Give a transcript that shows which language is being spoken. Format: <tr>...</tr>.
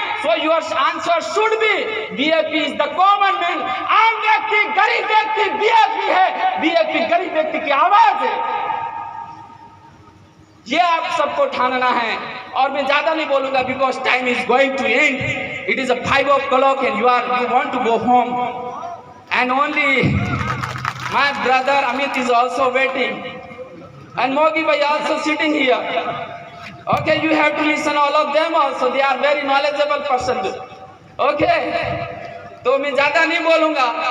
<en>So your answer should be BAP is the common man.</en> <hi>आम व्यक्ति, गरीब व्यक्ति बीएपी है। बीएपी गरीब व्यक्ति की आवाज है। ये आप सबको ठानना है। और मैं ज्यादा नहीं बोलूंगा</hi> <en>Because time is going to end. It is 5 o'clock and you want to go home, and only my brother Amit is also waiting, and Mogi bhai also sitting here. Okay, you have to listen all of them also, they are very knowledgeable person.</en> <hi>Okay, तो मैं ज्यादा नहीं बोलूंगा।</hi>